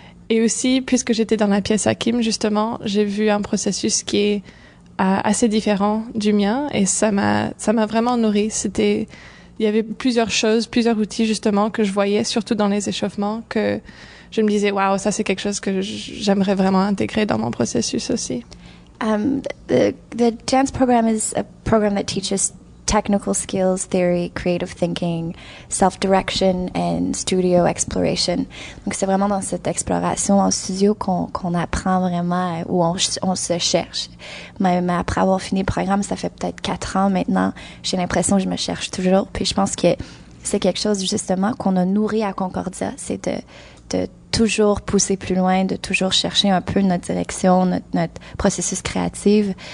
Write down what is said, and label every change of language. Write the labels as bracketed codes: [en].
[fr] Et aussi, puisque j'étais dans la pièce à Kim, justement, j'ai vu un processus qui est assez différent du mien, et ça m'a vraiment nourri. Il y avait plusieurs choses, plusieurs outils, justement, que je voyais, surtout dans les échauffements, que je me disais, waouh, ça c'est quelque chose que j'aimerais vraiment intégrer dans mon processus aussi. [en] The dance program is a program that teaches technical skills, theory, creative thinking, self-direction and studio exploration. [fr] Donc c'est vraiment dans cette exploration en studio qu'on apprend vraiment, où on se cherche. Même après avoir fini le programme, ça fait peut-être 4 ans maintenant, j'ai l'impression que je me cherche toujours. Puis je pense que c'est quelque chose justement qu'on a nourri à Concordia, c'est de toujours pousser plus loin, de toujours chercher un peu notre direction, notre processus créatif.